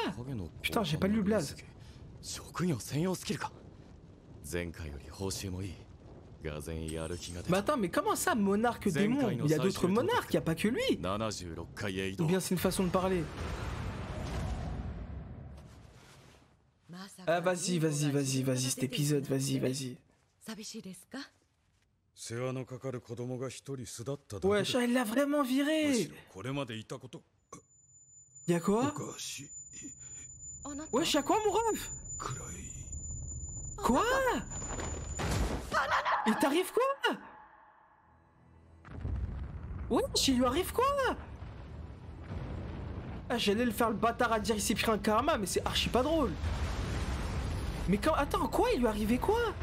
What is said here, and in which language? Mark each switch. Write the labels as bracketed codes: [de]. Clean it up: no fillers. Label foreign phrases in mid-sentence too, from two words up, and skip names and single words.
[fr] Putain, j'ai pas lu le blaze. Mais attends, mais comment ça, monarque démon? Il y a d'autres monarques, il y a pas que lui. Ou bien c'est une façon de parler. Ah vas-y cet épisode, vas-y. [ja] 世話のかかる子供が一人巣立っただけで。 [fr] Wesh, elle l'a vraiment [ja] むし [fr] viré. [ja] ろこれまでいたこと [fr] Y'a [ja] お [fr] quoi? [ja] かしい [fr] Wesh, y'a quoi mon ref? [ja] くらい。 [fr] Quoi? Il t'arrive quoi? Wesh, il lui arrive quoi? Ah, j'allais le faire le bâtard à dire il s'est pris un karma, mais c'est archi pas drôle. Mais quand... Attends, quoi? Il lui arrivait quoi?